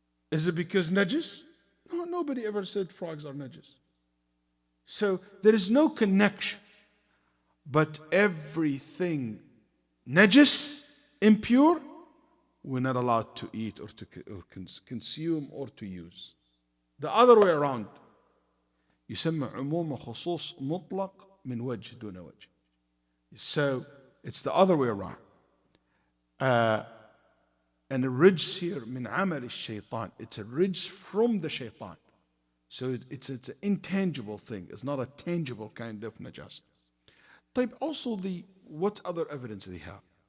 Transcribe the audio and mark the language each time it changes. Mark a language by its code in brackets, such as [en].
[en] Is it because najis? No, nobody ever said frogs are najis. So there is no connection. But everything najis, impure, we're not allowed to eat or to consume or to use. The other way around. [ar] يسمى عموم خصوص مطلق من وجه دون وجه. [en] So it's the other way around. And a rijs here, min amal shaitan. It's a rijs from the shaitan. So it's an intangible thing. It's not a tangible kind of najas. Also, what other evidence do they have?